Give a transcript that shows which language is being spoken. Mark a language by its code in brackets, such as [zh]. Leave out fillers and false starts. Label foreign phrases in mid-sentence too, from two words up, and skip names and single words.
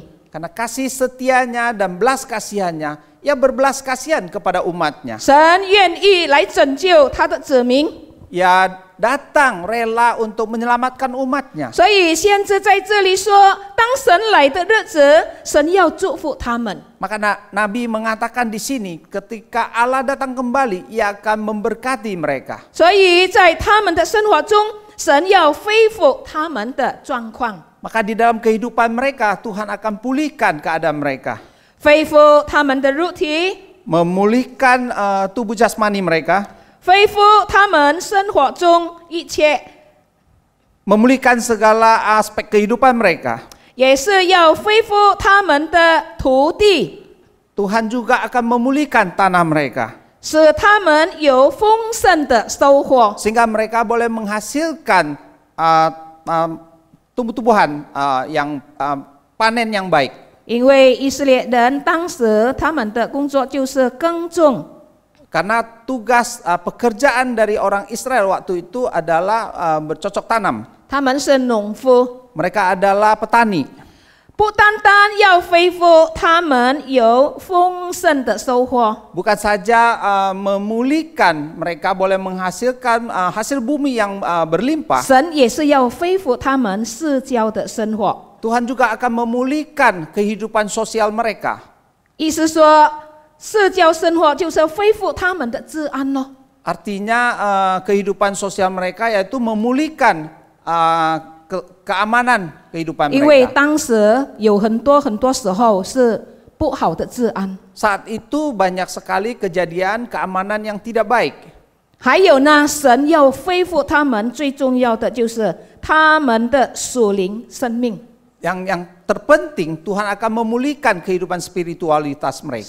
[id] karena kasih setianya dan belas kasihannya, ia berbelas kasihan kepada umatnya. [zh] 神愿意来拯救他的子民， [id] Ia datang rela untuk menyelamatkan umatnya. [zh] 所以先知在这里说，当神来的日子，神要祝福他们。 [id] Maka Nabi mengatakan di sini, ketika Allah datang kembali, ia akan memberkati mereka. [zh] 所以在他们的生活中，神要恢复他们的状况， [id] Maka di dalam kehidupan mereka, Tuhan akan pulihkan keadaan mereka. [zh] 恢复他们的肉体， [id] Memulihkan tubuh jasmani mereka. [zh] 恢复他们生活中一切， [id] Memulihkan segala aspek kehidupan mereka. [zh] 也是要恢复他们的土地。 [id] Tuhan juga akan memulihkan tanah mereka. [zh] 使他们有丰盛的收获。 [id] sehingga mereka boleh menghasilkan tumbuh-tumbuhan yang panen yang baik. [zh] 因为以色列人当时他们的工作就是耕种， [id] Karena tugas pekerjaan dari orang Israel waktu itu adalah bercocok tanam. [zh] 他们是农夫， [id] Mereka adalah petani. [zh] 不单单要恢复他们有丰盛的收获， [id] Bukan saja memulihkan, mereka boleh menghasilkan hasil bumi yang berlimpah. [zh] 神也是要恢复他们世交的生活。 [id] Tuhan juga akan memulihkan kehidupan sosial mereka. [zh] 意思说，世交生活就是恢复他们的治安咯。 [id] Artinya kehidupan sosial mereka yaitu memulihkan keamanan kehidupan [zh] 因为 [id] mereka. [zh] 当时有很多时候是不好的治安， [id] Saat itu banyak sekali kejadian keamanan yang tidak baik. [zh] 还有呢，神要恢复他们，最重要的就是他们的属灵生命， [id] Yang terpenting Tuhan akan memulihkan kehidupan spiritualitas mereka.